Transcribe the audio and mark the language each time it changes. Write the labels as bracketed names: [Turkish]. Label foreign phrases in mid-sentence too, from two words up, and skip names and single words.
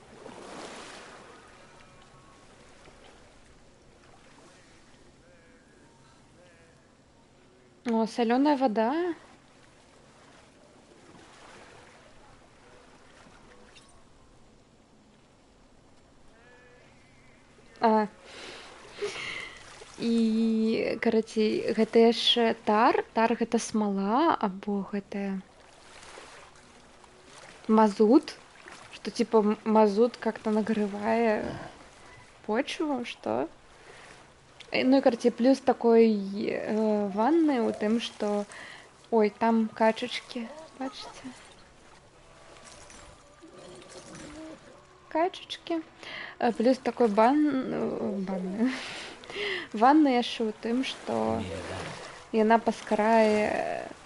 [Russian] О, солёная вода. [Belarusian] І, карацей, гэта яшчэ тар. Тар гэта смала, або гэта мазут. [Russian] Что типа мазут как-то нагревая почву, что? Ну и, короче, плюс такой ванны у тем, что... [Ukrainian] Ой, там качечки, бачите? Качечки. [Belarusian] Плюс такой ванна яшчэ у тым, што яна паскарае